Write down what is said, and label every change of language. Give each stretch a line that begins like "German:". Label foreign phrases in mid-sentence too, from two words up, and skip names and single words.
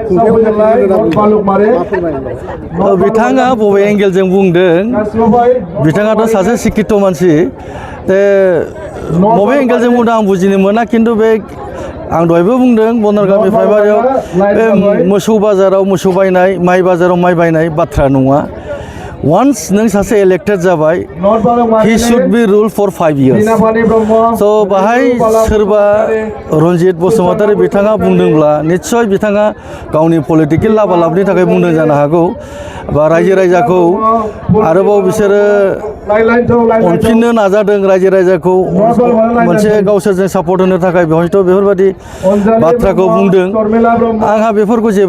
Bodo: बिथाङा बबे एंगेलजों बुंदों बिथाङाथ' सासे सिकित मानसि बबे एंगेलजों बुंदों आं बुजिनो मोना खिन्थु बे आं दहायबो बुंदों बनरगामि प्राइमारियाव बे मोसौ बाजाराव मोसौ बायनाय माइ बाजाराव माइ बायनाय बाथ्रा नङा Once नों सासे इलेक्टेड जाबाय
English: he should be rule for 5 years
Bodo: so बाहाय सोरबा रनजित बसुमतारी बिथाङा बुंदोंब्ला निस्सय बिथाङा गावनि पलिटिकेल लाबालाबनि थाखाय बुंदों जानो हागौ बा रायजो राजाखौ आरोबाव बिसोरो अनफिननो नाजादों रायजो राजाखौ मोनसे गावसोरजों सापर्ट होनो थाखाय बेवहायथ' बेफोरबायदि बाथ्राखौ बुंदों आंहा बेफोरखौ जेबो